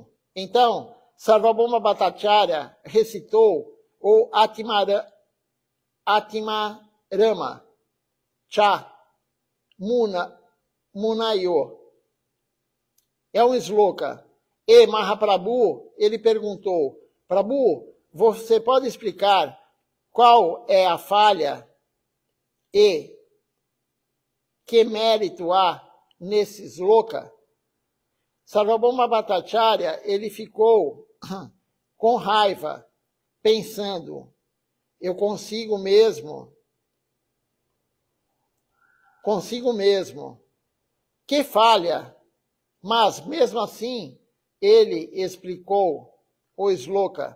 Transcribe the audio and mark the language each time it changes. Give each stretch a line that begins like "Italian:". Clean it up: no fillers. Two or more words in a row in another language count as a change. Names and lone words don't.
Portuguese: Então, Sarvabhauma Bhattacharya recitou o
Sanskrit: आत्माराम च मुनयो.
Portuguese: É um sloka. E Mahaprabhu, ele perguntou: Prabhu, você pode explicar qual é a falha e que mérito há nesse sloka? Sarvabhauma Bhattacharya, ele ficou com raiva, pensando: eu consigo mesmo. Que falha! Mas, mesmo assim, ele explicou o sloka.